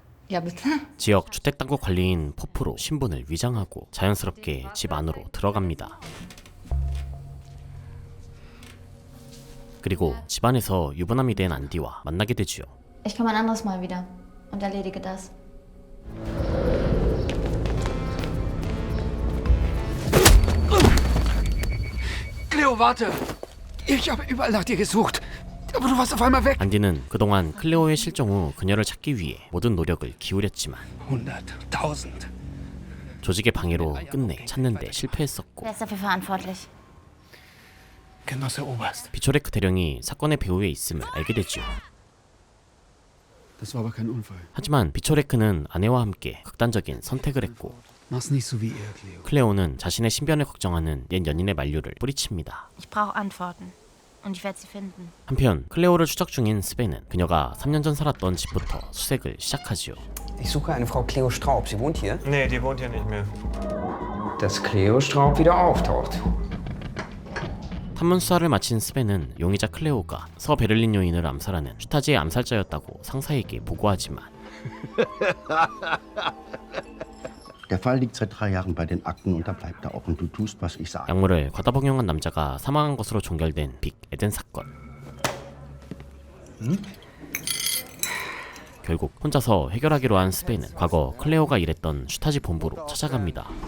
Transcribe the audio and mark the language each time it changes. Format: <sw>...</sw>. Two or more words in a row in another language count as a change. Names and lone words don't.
<de>Ja, bitte.</de> <ko>지역 주택당국 관리인 포프로 신분을 위장하고 자연스럽게 집 안으로 들어갑니다. 그리고 집안에서 유부남이 된 안디와 만나게 되지요.</ko> <de>Ich komme ein anderes Mal wieder und erledige das. Cleo, warte! Ich habe überall nach dir gesucht. Aber du warst auf einmal weg.</de> <ko>안디는 그동안 클레오의 실종 후 그녀를 찾기 위해 모든 노력을 기울였지만 100.000. 조직의 방해로 끝내 찾는 데 실패했었고</ko> <de>Wer ist dafür verantwortlich? Genosse Oberst.</de> <ko>비초레크 대령이 사건의 배후에 있음을 알게 되지요.</ko> <de>Das war aber kein Unfall.</de> <ko>하지만 비초레크는 아내와 함께 극단적인 선택을 했고</ko> <de>Mach's nicht so wie er, Cleo.</de> <ko>클레오는 자신의 신변을 걱정하는 옛 연인의 만류를 뿌리칩니다.</ko> <de>Ich brauche Antworten. Und ich werde sie finden.</de> <ko>한편 클레오를 추적 중인 스벤은 그녀가 3년 전 살았던 집부터 수색을 시작하지요.</ko> <de>Ich suche eine Frau Cleo Straub. Sie wohnt hier? Nee, die wohnt hier nicht mehr. Dass Cleo Straub wieder auftaucht.</de> <ko>탐문 수사를 마친 스벤은 용의자 클레오가 서베를린 요인을 암살하는 슈타지의 암살자였다고 상사에게 보고하지만</ko> <de>Der Fall liegt seit 3 Jahren bei den Akten und da bleibt er auch und du tust, was ich sage.</de> <ko>약물을 과다 복용한 남자가 사망한 것으로 종결된 빅 에덴 사건. 결국 혼자서 해결하기로 한 스벤은 과거 클레오가 일했던 슈타지 본부로 찾아갑니다.</ko>